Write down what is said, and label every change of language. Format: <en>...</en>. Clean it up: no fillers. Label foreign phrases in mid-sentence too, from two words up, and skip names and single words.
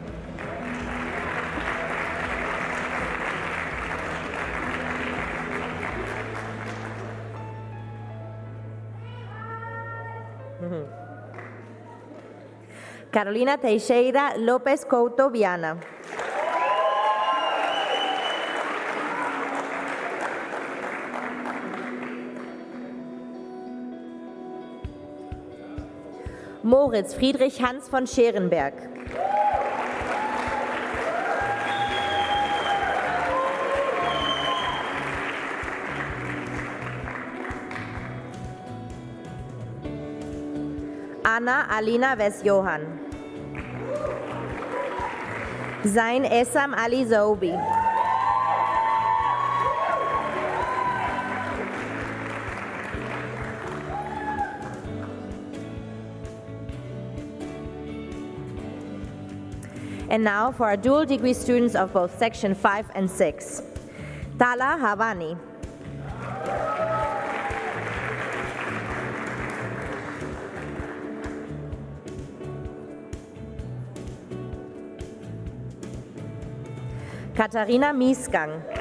<en>Carolina Teixeira López Couto Viana. Moritz Friedrich Hans von Scherenberg. Anna Alina Wes-Johann. Zain Essam Ali Zoubi. And now for our dual degree students of both Section 5 and 6. Tala Havani. Katharina Miesgang.</en>